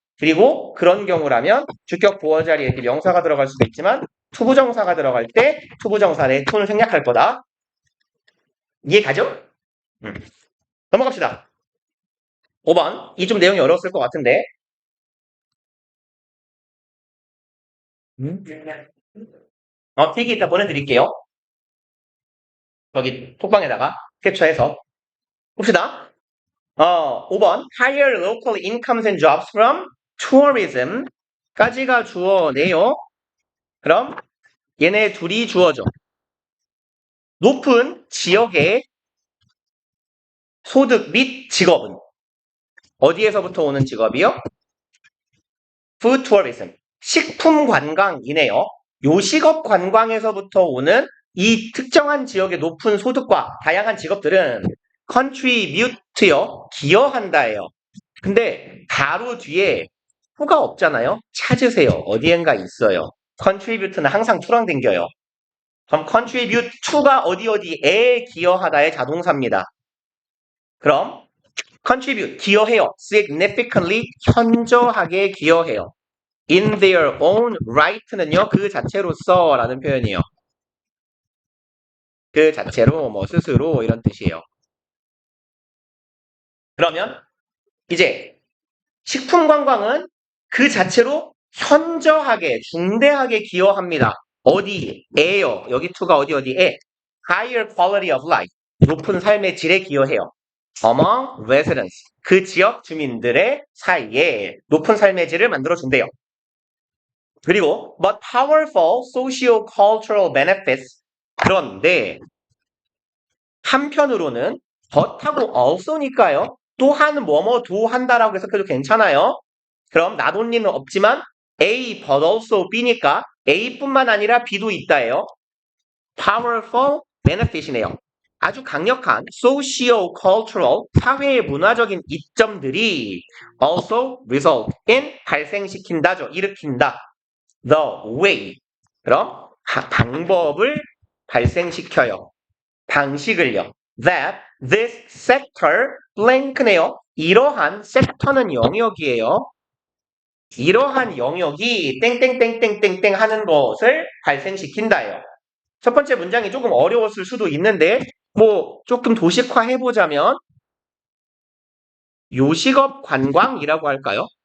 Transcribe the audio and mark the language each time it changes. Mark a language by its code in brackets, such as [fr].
[ko] 그리고 그런 경우라면 주격 보어 자리에 이렇게 명사가 들어갈 수도 있지만 투부정사가 들어갈 때 투부정사의 to는 생략할 거다. 이해 가죠? 넘어갑시다. 5번. 이 좀 내용이 어려웠을 것 같은데. 틱이 이따 보내드릴게요. 거기 톡방에다가 캡처해서 봅시다. 5번. [en] Higher local incomes and jobs from tourism 까지가 주어네요. [ko] 그럼 얘네 둘이 주어죠. 높은 지역의 소득 및 직업은 어디에서부터 오는 직업이요? Food tourism. 식품 관광이네요. 요식업 관광에서부터 오는 이 특정한 지역의 높은 소득과 다양한 직업들은 contribute요. 기여한다예요. 근데 바로 뒤에 to가 없잖아요. 찾으세요. 어디엔가 있어요. contribute는 항상 to랑 댕겨요. 그럼 contribute to가 어디에 기여하다의 자동사입니다. 그럼 contribute 기여해요. significantly 현저하게 기여해요. [en] in their own right는요. [ko] 그 자체로서 라는 표현이에요. 그 자체로 뭐 스스로 이런 뜻이에요. 그러면 이제 식품 관광은 그 자체로 현저하게 중대하게 기여합니다. 어디에요? 여기 to가 어디에? higher quality of life 높은 삶의 질에 기여해요. among residents 그 지역 주민들의 사이에 높은 삶의 질을 만들어준대요. 그리고 but powerful socio-cultural benefits 그런데 한편으로는 but하고 also니까요. 또한 뭐뭐도 한다라고 해석해도 괜찮아요. 그럼 not only는 없지만 A but also B니까 A뿐만 아니라 B도 있다예요. powerful benefit 이네요. 아주 강력한 socio-cultural 사회의 문화적인 이점들이 also result in 발생시킨다죠. 일으킨다. the way 그럼 방법을 발생시켜요. 방식을요. [en] that this sector blank네요. [ko] 이러한 섹터는 영역이에요. 이러한 영역이 땡땡땡땡땡땡 하는 것을 발생시킨다예요. 첫 번째 문장이 조금 어려웠을 수도 있는데 뭐 조금 도식화 해보자면 요식업 관광이라고 할까요?